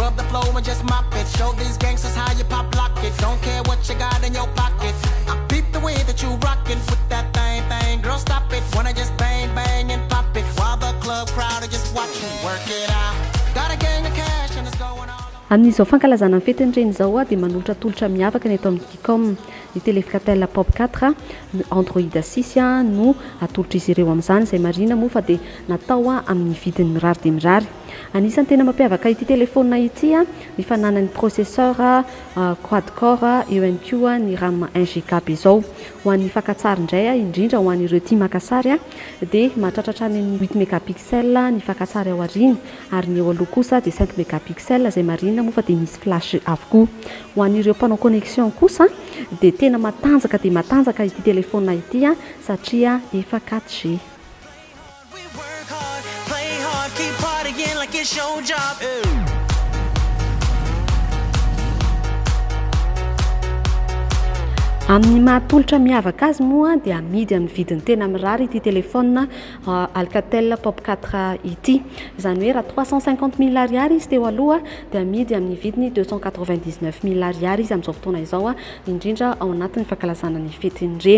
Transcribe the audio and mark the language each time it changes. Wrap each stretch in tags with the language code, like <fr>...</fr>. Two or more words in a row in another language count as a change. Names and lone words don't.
<en>flow and just mop it. Show these gangsters how you pop lock it. Don't care what you got in your pocket. I peep the way that you rockin' with that thing. Girl, stop it. Wanna just bang, bang and pop it. While the club crowd are just watching. Work it out. Got a gang of cash and it's going on.</en> <mg>Amin'izao fankalazana ny fetin'ny reny zao dia manolotra tolotra miavaka ny eto amin'ny Comm ny téléfcatel Pop4 Android 6 no atolotra izy ireo amin'izany izay marina moa fa dia natao amin'ny vidiny mirary dia mirary. Anisan'ny tena mampiavaka ity telefônina ity ny fananany</mg> <fr>processeur quad-core</fr> <mg>eo ihany koa ny RAM 1GB izao. Ho an'ny fakantsary indray indrindra ho an'ireo tia maka sary dia mahatratratra ny 8 mégapixels ny fakantsary ao aoriana ary ny eo aloha kosa dia 5 mégapixels izay marina moa fa dia misy flash avokoa. Ho an'ireo mpanao connexion kosa dia tena matanjaka dia matanjaka ity telefônina ity satria efa 4G.</mg> <en>Keep partying like it's your job.</en> <mg>Amin'ny mahatolotra miavaka azy moa dia amidy amin'ny vidiny tena mirary ity telefônina Alcatel Pop4 ity. Izany hoe raha 350 000 ariary izy teo aloha dia amidy amin'ny vidiny 299 000 ariary izy amin'izao fotoana izao indrindra ao anatin'ny fankalazana ny fetin'ny reny.</mg>